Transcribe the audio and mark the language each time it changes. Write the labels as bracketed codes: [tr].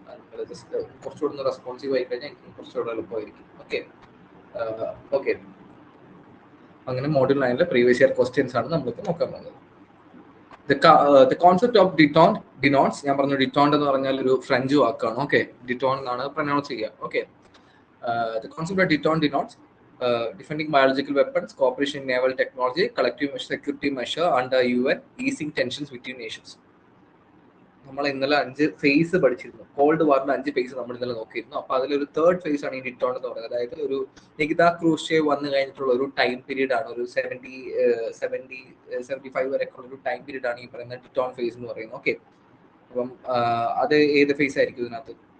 [ml] നിങ്ങൾ ജസ്റ്റ് കുറച്ചുകൂടെ ഒന്ന് റെസ്പോൺസീവ് ആയി കഴിഞ്ഞാൽ എനിക്ക് കുറച്ചുകൂടെ എളുപ്പമായിരിക്കും. ഓക്കെ ഓക്കെ, അങ്ങനെ മോഡ്യൂൾ 9 പ്രീവിയസ് ഇയർ ക്വസ്റ്റ്യൻസ് ആണ് നമ്മളിപ്പോൾ നോക്കാൻ പോകുന്നത്. [en] the concept of denotes, [ml] ഞാൻ പറഞ്ഞു ഡിറ്റോണ്ട് എന്ന് പറഞ്ഞാൽ ഒരു ഫ്രഞ്ച് വാക്കാണ്. ഓക്കെ, ഡിറ്റോൺ എന്നാണ് പ്രൊനൗൺസ് ചെയ്യുക. [en] Okay, the concept of denotes defending biological weapons, cooperation in naval technology, collective security measure under UN, easing tensions between nations. [ml] നമ്മൾ ഇന്നലെ 5 ഫേസ് പഠിച്ചിരുന്നു. കോൾഡ് വാറിന്റെ 5 ഫേസ് നമ്മൾ ഇന്നലെ നോക്കിയിരുന്നു. അപ്പൊ അതിലൊരു തേർഡ് ഫേസ് ആണ് ഈ ഡിറ്റോൺ എന്ന് പറയുന്നത്. അതായത് ഒരു നികിത ക്രൂഷ്ചേവ് വന്നു കഴിഞ്ഞിട്ടുള്ള ഒരു ടൈം പീരീഡ് ആണ്, ഒരു 75 വരെയൊക്കെ ഉള്ള ഒരു ടൈം പീരീഡ് ആണ് ഈ പറയുന്ന ഡിറ്റോൺ ഫേസ് എന്ന് പറയുന്നത്. ഓക്കെ, അപ്പം അത് ഏത് ഫേസ് ആയിരിക്കും ഇതിനകത്ത്?